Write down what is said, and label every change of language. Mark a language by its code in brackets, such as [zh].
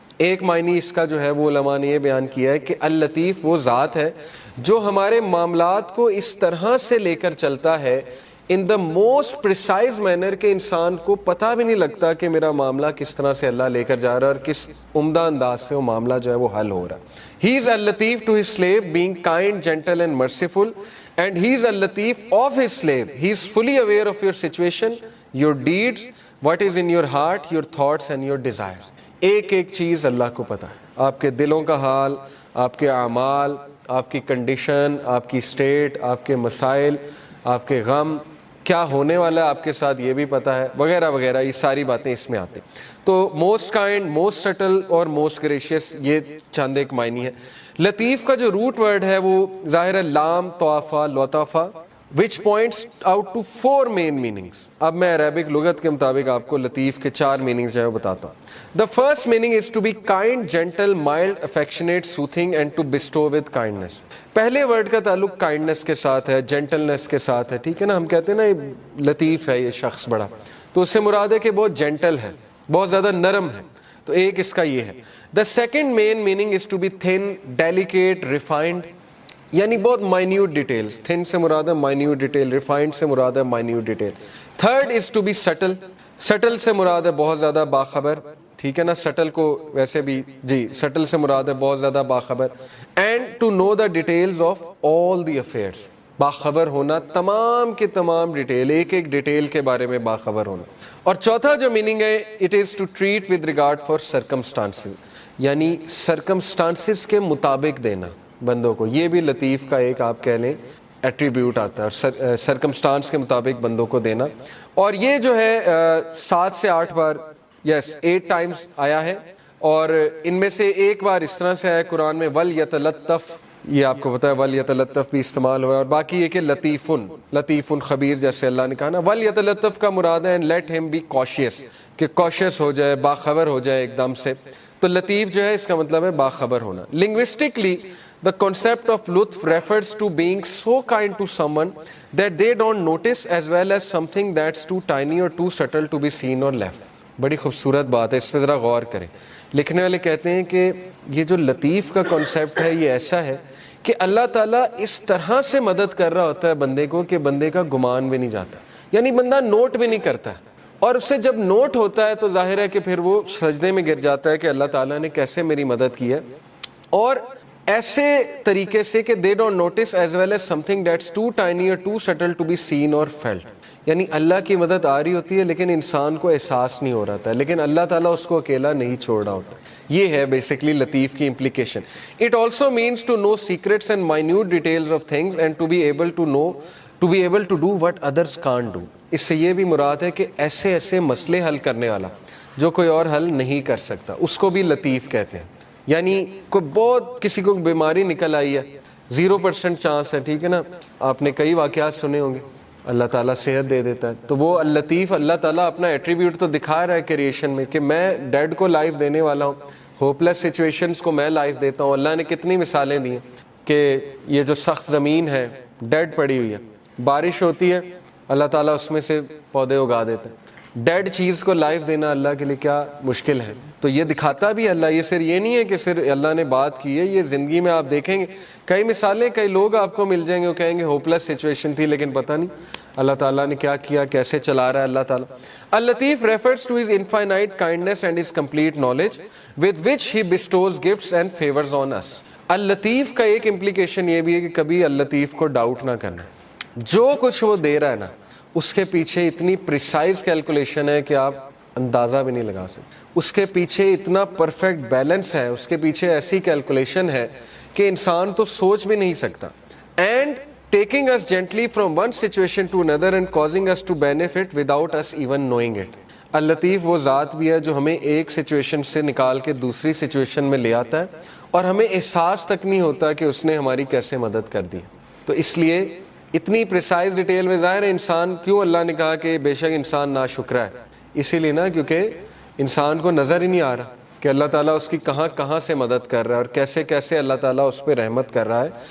[ur] ایک معنی اس کا جو ہے وہ علماء نے یہ بیان کیا ہے کہ اللطیف وہ ذات ہے جو ہمارے معاملات کو اس طرح سے لے کر چلتا ہے [en] in the most precise manner [ur] کہ انسان کو پتہ بھی نہیں لگتا کہ میرا معاملہ کس طرح سے اللہ لے کر جا رہا ہے اور کس عمدہ انداز سے وہ معاملہ جو ہے وہ حل ہو رہا ہے. [en] He is al-Latif to his slave, being kind, gentle and merciful, and he is al-Latif of his slave. He is fully aware of your situation, your deeds, what is in your heart, your thoughts and your desires. [ur] ایک ایک چیز اللہ کو پتہ ہے، آپ کے دلوں کا حال، آپ کے اعمال، آپ کی کنڈیشن، آپ کی اسٹیٹ، آپ کے مسائل، آپ کے غم، کیا ہونے والا ہے آپ کے ساتھ یہ بھی پتہ ہے، وغیرہ وغیرہ. یہ ساری باتیں اس میں آتی. تو [en] most kind, most subtle [ur] اور موسٹ گریشیس، یہ چند ایک معنی ہے. لطیف کا جو روٹ ورڈ ہے وہ ظاہر ہے لام طوافہ لطافہ [en] which points out to 4 main meanings. [ur] اب میں عربک لغت کے مطابق آپ کو لطیف کے 4 meanings جو ہے بتاتا ہوں. [en] The first meaning is to be kind, gentle, mild, affectionate, soothing and to bestow with kindness. [ur] پہلے ورڈ کا تعلق کائنڈنس کے ساتھ ہے، جینٹلنس کے ساتھ ہے. ٹھیک ہے نا، ہم کہتے ہیں نا یہ لطیف ہے یہ شخص بڑا، تو اس سے مراد ہے کہ بہت جینٹل ہے، بہت زیادہ نرم ہے. تو ایک اس کا یہ ہے. [en] The second main meaning is to be thin, delicate, refined. [ur] یعنی بہت مائنیوٹ ڈیٹیلز. تھن سے مراد ہے مائنیوٹ ڈیٹیل، ریفائنڈ سے مراد ہے minute detail. [en] Third is to be subtle. [ur] Still سے مراد ہے بہت زیادہ باخبر, ٹھیک ہے نا, سٹل کو ویسے بھی جی سٹل سے مراد ہے بہت زیادہ باخبر. [en] and to know the details of all the affairs, [ur] باخبر ہونا تمام کے تمام ڈیٹیل, ایک ایک ڈیٹیل کے بارے میں باخبر ہونا. اور چوتھا جو میننگ ہے, [en] it is to treat with regard for circumstances, [ur] یعنی سرکمسٹانسز کے مطابق دینا بندوں کو. یہ بھی لطیف کا ایک آپ کہہ لیں ایٹریبیوٹ آتا ہے, اور سرکمسٹانس کے مطابق بندوں کو دینا. اور یہ جو ہے 7 سے 8 بار, [en] yes 8 times [ur] آیا ہے, اور ان میں سے ایک بار اس طرح سے آیا قرآن میں وَلْيَتَلَطَّفْ, یہ آپ کو پتا ہے وَلْيَتَلَطَّفْ بھی استعمال ہوا ہے. اور باقی یہ کہ لطیفٌ خبیر, جیسے اللہ نے کہا نا وَلْيَتَلَطَّفْ کا مراد ہے [en] and let him be cautious, [ur] کہ cautious ہو جائے, باخبر ہو جائے ایک دم سے. تو لطیف جو ہے اس کا مطلب ہے باخبر ہونا. [en] Linguistically, the concept of لطف refers to being so kind to someone that they don't notice, as well as something that's too tiny or too subtle to be seen or left. [ur] بڑی خوبصورت بات ہے, اس پہ ذرا غور کریں. لکھنے والے کہتے ہیں کہ یہ جو لطیف کا کانسیپٹ ہے یہ ایسا ہے کہ اللہ تعالیٰ اس طرح سے مدد کر رہا ہوتا ہے بندے کو کہ بندے کا گمان بھی نہیں جاتا, یعنی بندہ نوٹ بھی نہیں کرتا, اور اسے جب نوٹ ہوتا ہے تو ظاہر ہے کہ پھر وہ سجدے میں گر جاتا ہے کہ اللہ تعالیٰ نے کیسے میری مدد کی ہے. اور ایسے طریقے سے کہ [en] they don't notice as well as something that's too tiny or too subtle to be seen or felt, [ur] یعنی اللہ کی مدد آ رہی ہوتی ہے لیکن انسان کو احساس نہیں ہو رہا تھا, لیکن اللہ تعالیٰ اس کو اکیلا نہیں چھوڑ رہا ہوتا. یہ ہے بیسکلی لطیف کی implication. [en] It also means to know secrets and minute details of things and to be able to do what others can't do. [ur] اس سے یہ بھی مراد ہے کہ ایسے ایسے مسئلے حل کرنے والا جو کوئی اور حل نہیں کر سکتا, اس کو بھی لطیف کہتے ہیں. یعنی کوئی بہت کسی کو بیماری نکل آئی ہے, 0% چانس ہے, ٹھیک ہے نا, آپ نے کئی واقعات سنے ہوں گے, اللہ تعالیٰ صحت دے دیتا ہے. تو وہ اللطیف, اللہ تعالیٰ اپنا ایٹریبیوٹ تو دکھا رہا ہے کریشن میں کہ میں ڈیڈ کو لائف دینے والا ہوں, [en] hopeless situations [ur] کو میں لائف دیتا ہوں. اللہ نے کتنی مثالیں دی ہیں کہ یہ جو سخت زمین ہے ڈیڈ پڑی ہوئی ہے, بارش ہوتی ہے اللہ تعالیٰ اس میں سے پودے اگا دیتا ہے. ڈیڈ چیز کو لائف دینا اللہ کے لیے کیا مشکل ہے. تو یہ دکھاتا بھی اللہ, یہ صرف یہ نہیں ہے کہ صرف اللہ نے بات کی ہے, یہ زندگی میں آپ دیکھیں گے کئی مثالیں, کئی لوگ آپ کو مل جائیں گے وہ کہیں گے ہوپ لیس سچویشن تھی لیکن پتہ نہیں اللہ تعالیٰ نے کیا کیا, کیسے چلا رہا ہے اللہ تعالیٰ. [en] اللطیف refers to his infinite kindness and his complete knowledge with which he bestows gifts and favors on us. [ur] اللطیف کا ایک امپلیکیشن یہ بھی ہے کہ کبھی اللطیف کو ڈاؤٹ نہ کرنا, جو کچھ وہ دے رہا ہے نا اس کے پیچھے اتنی پریسائز کیلکولیشن ہے کہ آپ اندازہ بھی نہیں لگا سکتے. اس کے پیچھے اتنا پرفیکٹ بیلنس ہے, اس کے پیچھے ایسی کیلکولیشن ہے کہ انسان تو سوچ بھی نہیں سکتا. [en] And taking us gently from one situation to another and causing us to benefit without us even knowing it. [ur] اللطیف وہ ذات بھی ہے جو ہمیں ایک سچویشن سے نکال کے دوسری سچویشن میں لے آتا ہے اور ہمیں احساس تک نہیں ہوتا کہ اس نے ہماری کیسے مدد کر دی. تو اس لیے اتنی پریسائز ڈیٹیل میں ظاہر ہے انسان, کیوں اللہ نے کہا کہ بے شک انسان ناشکرا ہے, اسی لیے نا کیونکہ انسان کو نظر ہی نہیں آ رہا کہ اللہ تعالیٰ اس کی کہاں کہاں سے مدد کر رہا ہے اور کیسے کیسے اللہ تعالیٰ اس پہ رحمت کر رہا ہے.